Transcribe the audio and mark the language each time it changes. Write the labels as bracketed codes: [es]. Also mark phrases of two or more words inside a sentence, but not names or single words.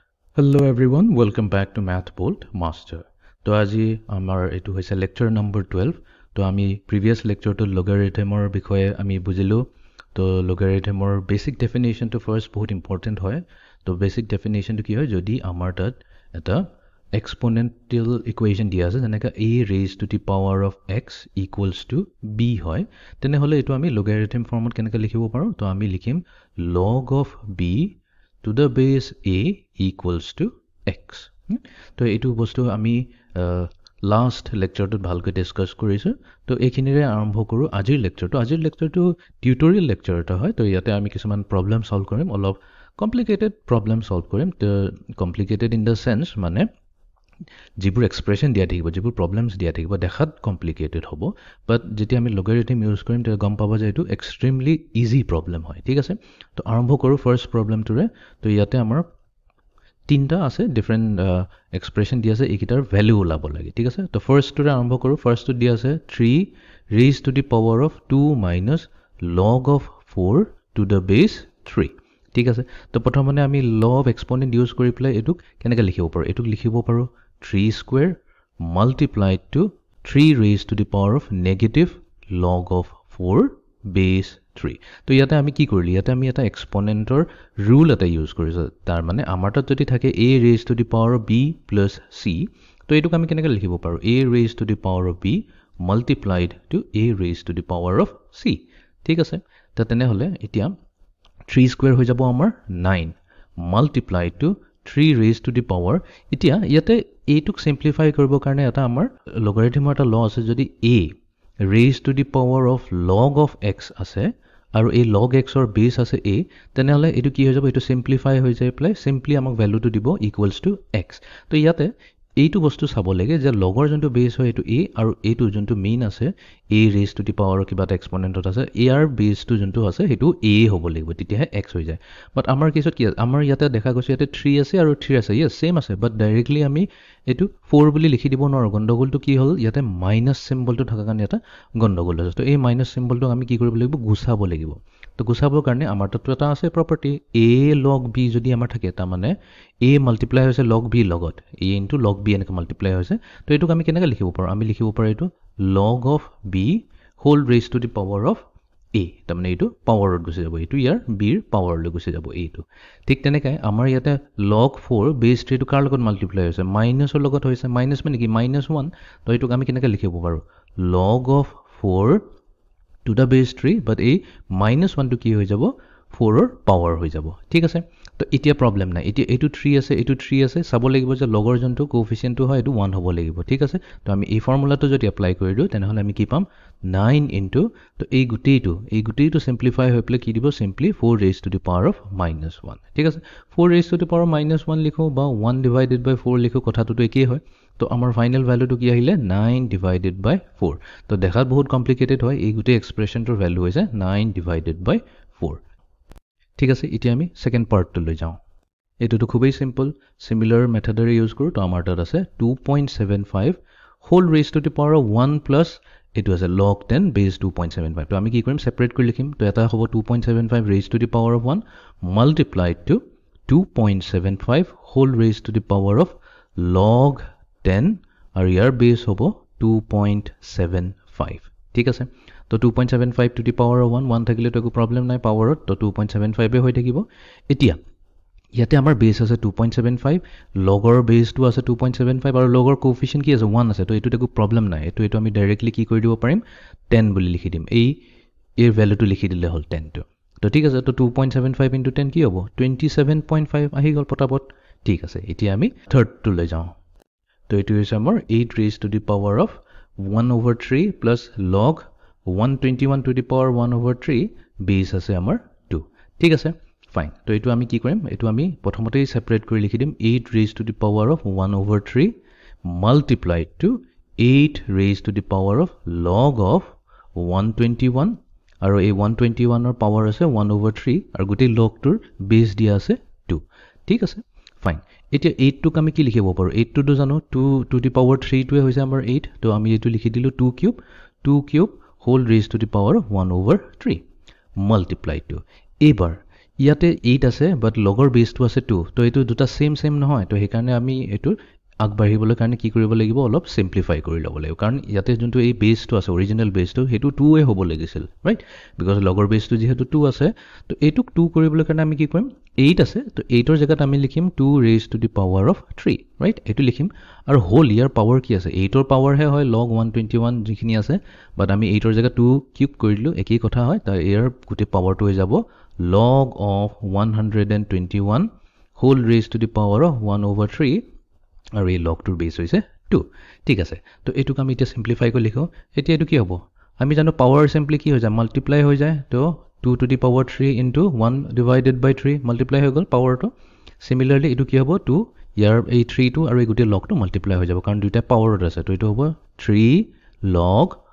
[en] Hello everyone, welcome back to Math Bolt Master. [as] So আজি আমাৰ এটো হৈছে [en] lecture number 12. [as] তো আমি [en] previous lecture [as] to logarithmৰ বিষয়ে আমি বুজিলো. তো logarithmৰ [en] basic definition [as] to first বহুত important হয়. তো [en] basic definition [as] to কি হয় যদি আমাৰ তাত এটা [en] exponential equation [as] দিয়া আছে যেনেকা [en] a raised to the power of x equals to b [as] হয় তেনেহলে এটো আমি logarithm ফৰ্মত কেনেকৈ লিখিব পাৰো তো আমি লিখিম [en] log of b to the base a equals to x. [as] তো এইটো বস্তু আমি [en] last lectureটোত [as] ভালকৈ ডিসকাস কৰিছো তো এইখিনিৰে আৰম্ভ কৰো আজিৰ লেকচাৰটো [en] tutorial lecture [as] এটা হয় তো ইয়াতে আমি কিছুমান [en] problem solve [as] কৰিম অলপ [en] complicated problem solve [as] কৰিম তো [en] complicated in the sense [as] মানে যিবোৰ এক্সপ্ৰেশন দিয়া থাকিব যিবোৰ প্ৰবলেমছ দিয়া থাকিব দেখাত কমপ্লিকেটেড হ'ব বাট যেতিয়া আমি [en] logarithm use [as] কৰিম তেতিয়া গম পাব যে এটো [en] extremely easy problem [as] হয় ঠিক আছে তো আৰম্ভ কৰো [en] first problemটোৰে [as] তো ইয়াতে আমাৰ তিনটা আছে [en] different expression [as] দিয়া আছে এইকিটাৰ ভ্যালু ওলাব লাগে ঠিক আছে তো ফাৰ্স্টটোৰে আৰম্ভ কৰো ফাৰ্স্টটো দিয়া আছে [en] 3 raised to the power of 2 minus log of 4 to the base 3 [as] ঠিক আছে তো প্ৰথমে আমি [en] law of exponent [as] ইউজ কৰি প্লাই এটুক কেনেকৈ লিখিব পাৰো এটুক লিখিব পাৰো 3 [en] square multiplied to 3 raised to the power of negative log of 4 base 3 [as] তো ইয়াতে আমি কি কৰিলি ইয়াতে আমি এটা [en] exponentৰ rule [as] এটা ইউজ কৰিছো তাৰ মানে আমাৰ তাত যদি থাকে [en] a raised to the power of b plus c [as] তো এটুক আমি কেনেকৈ লিখিব পাৰো [en] a raised to the power of b multiplied to a raised to the power of c [as] ঠিক আছে তো তেনেহলে এতিয়া [en] 3 square [as] হৈ যাব আমাৰ [en] 9 multiplied to 3 raised to the power [as] এতিয়া ইয়াতে a টুক সিম্পলিফাই কৰিব কাৰণে এটা আমাৰ লগাৰিথমৰ এটা ল আছে যদি [en] a raised to the power of log of x [as] আছে আৰু এই [en] log x or base [as] আছে a তেনেহলে এটো কি হৈ যাব এটো সিম্পলিফাই হৈ যায় প্লাই সিম্পলি আমাক ভ্যালুটো দিব [en] equals to x [as] তো ইয়াতে এইটো বস্তু চাব লাগে যে লগৰ যোনটো বেস হয় এটো a আৰু এইটো যোনটো মেইন আছে [en] a raised to the power [as] কিবা এটা এক্সপোনেন্টত আছে a আর বেসটো যোনটো আছে হেতু a হ'ব লাগিব তেতিয়াহে x হৈ যায় বাট আমাৰ কেছত কি আমাৰ ইয়াতে দেখা গৈছে ইয়াতে 3 আছে আৰু 3 আছে [en] yes same [as] আছে বাট ডাইৰেক্টলি আমি এটো 4 বুলি লিখি দিব নোৱাৰো গণ্ডগোলটো কি হ'ল ইয়াতে [en] minus symbolটো [as] থকা কাৰণে এটা গণ্ডগোল আছে তো এই [en] minus symbolটো [as] আমি কি কৰিব লাগিব গুছাব লাগিব তো গুছাবৰ কাৰণে আমাৰ তাত এটা আছে প্ৰপাৰ্টি [en] a log b [as] যদি আমাৰ থাকে তা মানে a মাল্টিপ্লাই হৈছে log b লগত [en] a into log b [as] এনেকৈ মাল্টিপ্লাই হৈছে তো এটুক আমি কেনেকৈ লিখিব পাৰো আমি লিখিব পাৰো এটো [en] log of b whole raised to the power of a [as] তা মানে এটো পাৱাৰত গুছি যাব এটো ইয়াৰ b ৰ পাৱাৰলৈ গুছি যাব এটো ঠিক তেনেকৈ আমাৰ ইয়াতে [en] log 4 base 3 [as] টো কাৰ লগত মাল্টিপ্লাই হৈছে মাইনাসৰ লগত হৈছে মাইনাস মানে কি -1 তো এটুক আমি কেনেকৈ লিখিব পাৰো [en] log of 4 to the base 3 but [as] a -1 to কি হৈ যাব 4 ৰ পাৱাৰ হৈ যাব ঠিক আছে তো এতিয়া প্ৰবলেম নাই এতিয়া এটো 3 আছে চাব লাগিব যে লগৰ জনটো কোএফিচিয়েন্টটো হয় এটো 1 হ'ব লাগিব ঠিক আছে তো আমি এই ফৰ্মুলাটো যদি এপ্লাই কৰি দিও তেনেহলে আমি কি পাম 9 into তো এই গুটেইটো সিম্পলিফাই হৈ প্লে কি দিব সিম্পলি [en] 4 raised to the power of -1 [as] ঠিক আছে [en] 4 raised to the power of -1 [as] লিখো বা [en] 1 divided by 4 [as] লিখো কথাটো তো একেই হয় তো আমাৰ [en] final valueটো [as] কি আহিলে [en] 9 divided by 4 [as] তো দেখাত বহুত কমপ্লিকেটেড হয় এই গুটেই [en] expressionটোৰ value [as] হৈছে [en] 9 divided by 4 [as] ঠিক আছে এতিয়া আমি [en] second partটো [as] লৈ যাও এটোটো খুবই [en] simple similar methodৰে use [as] কৰো তো আমাৰ তাত আছে [en] 2.75 whole raised to the power of 1 [as] plus এটো আছে [en] log 10 base 2.75 [as] তো আমি কি কৰিম সেপাৰেট কৰি লিখিম তো এটা হ'ব [en] 2.75 raised to the power of 1 multiplied to 2.75 whole raised to the power of log 10 [as] আৰু ইয়াৰ বেস হ'ব 2.75 ঠিক আছে তো [en] 2.75 to the power of 1 [as] থাকিলে তো একো প্ৰবলেম নাই পাৱাৰত তো 2.75 এ হৈ থাকিব এতিয়া ইয়াতে আমাৰ বেস আছে 2.75 লগৰ বেসটো আছে 2.75 আৰু লগৰ কোএফিচিয়েন্ট কি আছে 1 আছে তো এটো একো প্ৰবলেম নাই এটো আমি ডাইৰেক্টলি কি কৰি দিব পাৰিম 10 বুলি লিখি দিম এই এৰ ভ্যালুটো লিখি দিলে হ'ল 10 তো ঠিক আছে তো [en] 2.75 into 10 [as] কি হ'ব 27.5 আহি গল পটাপট ঠিক আছে এতিয়া আমি থাৰ্ড টো লৈ যাও তো এটো হৈছে আমাৰ [en] 8 raised to the power of 1/3 plus log 121 to the power 1/3 [as] বেস আছে আমাৰ 2 ঠিক আছে ফাইন তো এটো আমি কি কৰিম এটো আমি প্ৰথমতেই সেপাৰেট কৰি লিখি দিম [en] 8 raised to the power of 1/3 multiplied to 8 raised to the power of log of 121 [as] আৰু এই 121 ৰ পাৱাৰ আছে 1/3 আৰু গোটেই লগটোৰ বেস দিয়া আছে 2 ঠিক আছে ফাইন এতিয়া 8 টোক আমি কি লিখিব পাৰো 8 টো জানো [en] 2 to the power 3 [as] টোৱে হৈছে আমাৰ 8 তো আমি এটো লিখি দিলো 2 [en] cube whole raised to the power of 1/3 multiplied to [as] এবাৰ ইয়াতে 8 আছে বাট লগৰ বেছটো আছে 2 তো এইটো দুটা সেম নহয় তো সেইকাৰণে আমি এইটো আগবাঢ়িবলৈ কাৰণে কি কৰিব লাগিব অলপ সিম্পলিফাই কৰি ল'ব লাগিব কাৰণ ইয়াতে যোনটো এই বেছটো আছে [en] original baseটো [as] সেইটো 2 এ হ'ব লাগিছিল [en] right because [as] লগৰ বেছটো যেহেতু 2 আছে তো এইটোক 2 কৰিবলৈ কাৰণে আমি কি কৰিম 8 আছে তো 8 ৰ জায়গাত আমি লিখিম [en] 2 raised to the power of 3 [as] ৰাইট এইটো লিখিম আৰু হোল ইয়াৰ পাৱাৰ কি আছে 8 ৰ পাৱাৰ হে হয় log 121 যিখিনি আছে বাট আমি 8 ৰ জায়গাত 2 কিউব কৰি দিলো একেই কথা হয় তাৰ ইয়াৰ গোটে পাৱাৰটো হৈ যাব [en] log of 121 whole raised to the power of 1/3 [as] আৰু এই লগটোৰ বেছ হৈছে 2 ঠিক আছে তো এটুক আমি এতিয়া সিম্পলিফাই কৰি লিখো এতিয়া এটু কি হ'ব আমি জানো পাৱাৰ সিম্পলি কি হৈ যায় মাল্টিপ্লাই হৈ যায় তো [en] 2 to the power 3 into 1 divided by 3 [as] মাল্টিপ্লাই হৈ গ'ল পাৱাৰটো সিমিলাৰলি এটু কি হ'ব 2 ইয়াৰ এই 3 টো আৰু এই গোটে লগটো মাল্টিপ্লাই হৈ যাব কাৰণ দুটা পাৱাৰত আছে তো এটু হ'ব [en] 3 log